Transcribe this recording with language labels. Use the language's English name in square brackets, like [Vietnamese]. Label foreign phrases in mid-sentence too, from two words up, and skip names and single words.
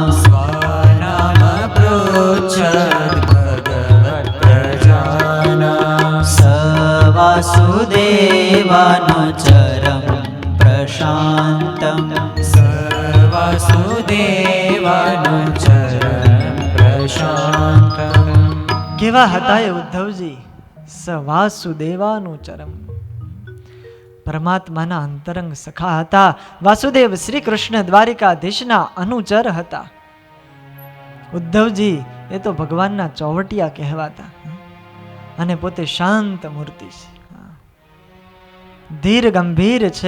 [Sanskrit] स्वानाम पृच्छद् भगवत् प्रजानां स वासुदेवानुचरं प्रशान्तम् स वासुदेवानुचरं प्रशान्तम् [Gujarati] કેવા હતા એ ઉદ્ધવજી? [Sanskrit] स वासुदेवानु चरम, [Gujarati] પરમાત્માના અંતરંગ સખા હતા. વાસુદેવ શ્રી કૃષ્ણ દ્વારિકાધીશના અનુચર હતા. ઉદ્ધવજી એ તો ભગવાનના ચોવટિયા કહેવાતા અને પોતે શાંત મૂર્તિ છે, ધીર ગંભીર છે.